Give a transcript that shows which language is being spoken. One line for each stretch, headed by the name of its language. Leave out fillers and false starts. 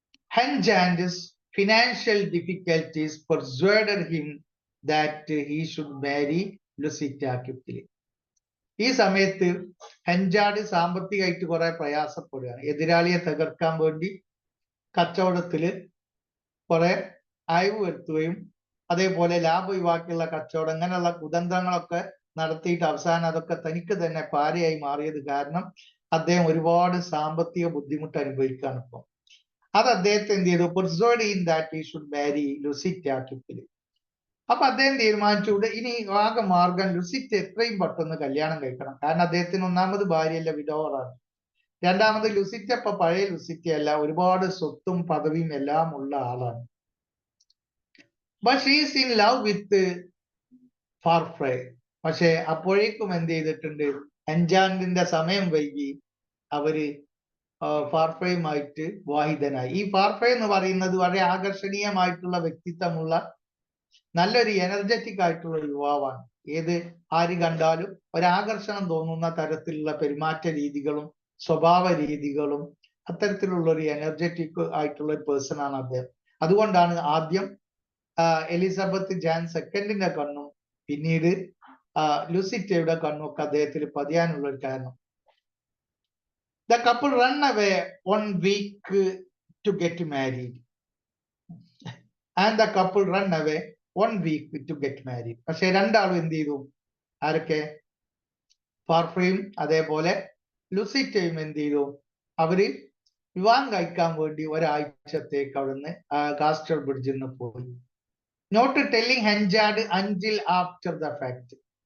English: Henjand's financial difficulties persuaded him that he should marry Lucita quickly.
Malayalam: ഈ സമയത്ത് ഹെൻജാഡ് സാമ്പത്തികമായിട്ട് കുറെ പ്രയാസപ്പെടുകയാണ്. എതിരാളിയെ തകർക്കാൻ വേണ്ടി കച്ചവടത്തില് കുറെ അയവ് വരുത്തുകയും അതേപോലെ ലാഭവിവാക്കിയുള്ള കച്ചവടം, അങ്ങനെയുള്ള കുതന്ത്രങ്ങളൊക്കെ നടത്തിയിട്ട് അവസാനം അതൊക്കെ തനിക്ക് തന്നെ പാരയായി മാറിയത് കാരണം അദ്ദേഹം ഒരുപാട് സാമ്പത്തിക ബുദ്ധിമുട്ട് അനുഭവിക്കുകയാണ് ഇപ്പം. അത് അദ്ദേഹത്തെ എന്ത് ചെയ്തു?
English: Persuaded him that he should marry Lucetta quickly.
Malayalam: അപ്പൊ അദ്ദേഹം തീരുമാനിച്ചു, ഇനി ആകെ മാർഗം ലുസിറ്റ എത്രയും പെട്ടെന്ന് കല്യാണം കഴിക്കണം. കാരണം അദ്ദേഹത്തിന് ഒന്നാമത് ഭാര്യയല്ല, വിധവറാണ്. രണ്ടാമത് ലുസിറ്റ ഇപ്പൊ പഴയ ലുസിറ്റ അല്ല, ഒരുപാട് സ്വത്തും പദവിയും എല്ലാം ഉള്ള ആളാണ്.
English: But she is in love with Farfrae.
Malayalam: പക്ഷെ അപ്പോഴേക്കും എന്ത് ചെയ്തിട്ടുണ്ട്? ഹെൻജാൻഡിന്റെ സമയം വൈകി അവര് ഫാർഫ്രയുമായിട്ട് വിവാഹിതനായി. ഈ ഫാർഫ്രൈ എന്ന് പറയുന്നത് വളരെ ആകർഷണീയമായിട്ടുള്ള വ്യക്തിത്വമുള്ള നല്ലൊരു എനർജറ്റിക് ആയിട്ടുള്ള യുവാവാണ്. ആര് കണ്ടാലും ഒരാകർഷണം തോന്നുന്ന തരത്തിലുള്ള പെരുമാറ്റ രീതികളും സ്വഭാവ രീതികളും അത്തരത്തിലുള്ള ഒരു എനർജറ്റിക് ആയിട്ടുള്ള ഒരു പേഴ്സൺ ആണ് അദ്ദേഹം. അതുകൊണ്ടാണ് ആദ്യം എലിസബത്ത് ജാൻ സെക്കൻഡിന്റെ കണ്ണും പിന്നീട് ലുസിറ്റയുടെ കണ്ണും ഒക്കെ അദ്ദേഹത്തിൽ പതിയാനുള്ള ഒരു കാരണം.
English: The couple run away 1 week to get married. And the couple run away 1 week to get married.
Malayalam: പക്ഷെ രണ്ടാളും എന്ത് ചെയ്തു? ആരൊക്കെ? ഫാർഫ്രയും അതേപോലെ ലുസിറ്റയും എന്ത് ചെയ്തു? അവര് വിവാഹം കഴിക്കാൻ വേണ്ടി ഒരാഴ്ചത്തേക്ക് അവിടുന്ന് കാസ്റ്റർബ്രിഡ്ജിൽ നിന്ന് പോയി.
English: Not telling Henchard until after the fact.